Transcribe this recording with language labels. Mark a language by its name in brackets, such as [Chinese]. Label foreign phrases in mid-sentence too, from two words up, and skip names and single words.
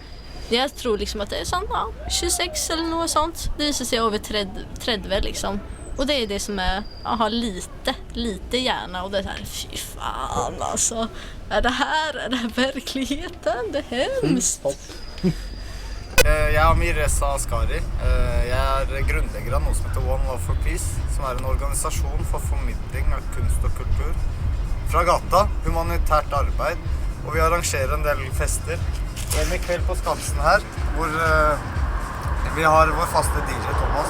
[Swedish] Jag tror liksom att det är sånt, ja, 26 eller något sånt. Det visar sig över 30 liksom. Och det är det som är, aha, lite hjärna och det är så här, fy fan alltså. Är det här verkligheten? Det är hemskt. [Norwegian] Jeg er Amir Reza Askari. Jeg er grunnlegger av noe som heter One Love for Peace, som er en organisasjon for formidling av kunst og kultur fra gata, humanitært arbeid, og vi arrangerer en del fester. En i kveld på Skansen her, hvor vi har vår faste DJ Thomas.